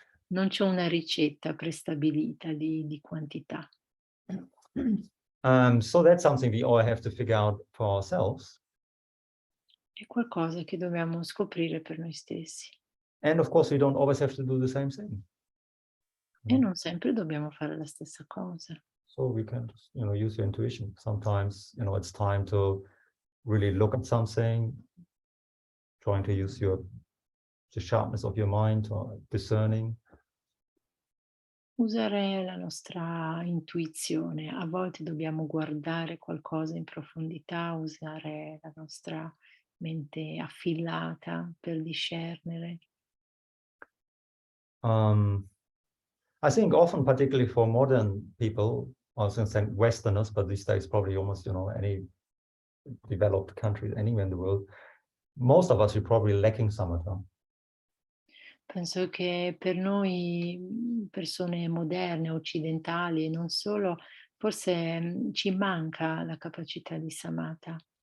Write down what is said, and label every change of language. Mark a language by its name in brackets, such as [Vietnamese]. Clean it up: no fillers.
[Italian] non c'è una ricetta prestabilita di quantità. [English] So that's something we all have to figure out for ourselves. [Italian] È qualcosa che dobbiamo scoprire per noi stessi. [English] And of course, we don't always have to do the same thing. [Italian] E non sempre dobbiamo fare la stessa cosa. [English] So we can, you know, use your intuition. Sometimes, you know, it's time to really look at something, trying to use the sharpness of your mind or discerning. [Italian] Usare la nostra intuizione. A volte dobbiamo guardare qualcosa in profondità, usare la nostra mente affilata per discernere. [English] I think often, particularly for modern people, I was going to say Westerners, but these days probably almost, you know, any developed country anywhere in the world, most of us are probably lacking samatha. [Italian] Penso che per noi persone moderne, occidentali e non solo, forse ci manca la capacità di samatha.